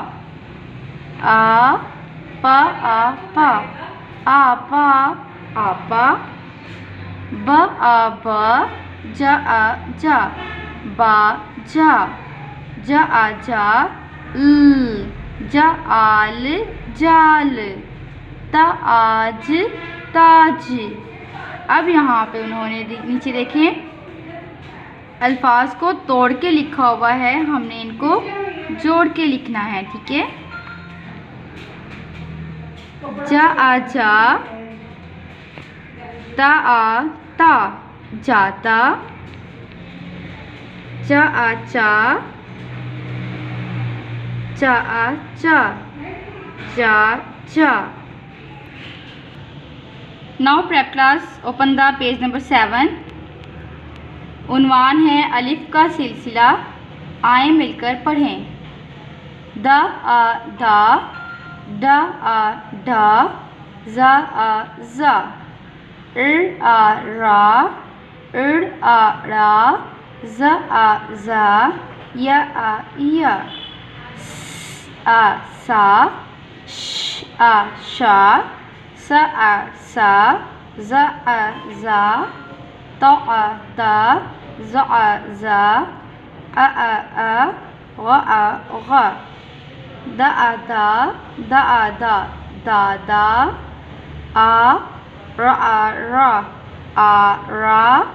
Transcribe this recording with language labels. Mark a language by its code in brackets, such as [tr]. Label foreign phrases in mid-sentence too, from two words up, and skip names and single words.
[ur] آ پ آ پا، آپا، آپا، ب آ ب، ج آ جا، با جا، ج آ جا، ل، ج آل، جال، ت آج، تاج. اب یہاں پہ انہوں نے نیچے دیکھیں الفاظ کو توڑ کے لکھا ہوا ہے، ہم نے ان کو جوڑ کے لکھنا ہے. ٹھیک ہے. جا آ جا، تا آ تا، جاتا، چا آ چا، چا آ چا, جا جا. [en] Now prep class, open the page number 7. [ur] عنوان ہے الف کا سلسلہ. آئیے مل کر پڑھیں. د آ دا، ڈ آ ڈا، ج آ جا، آ را، آ را، ج آ جا, ی آ یا، س آ سا، ش آ شا، س آ سا، ج آ جا، ت آ تا، ج آ جا، آ گ آ گ، د آ دا، د آ دا، دادا، آ را، آ را,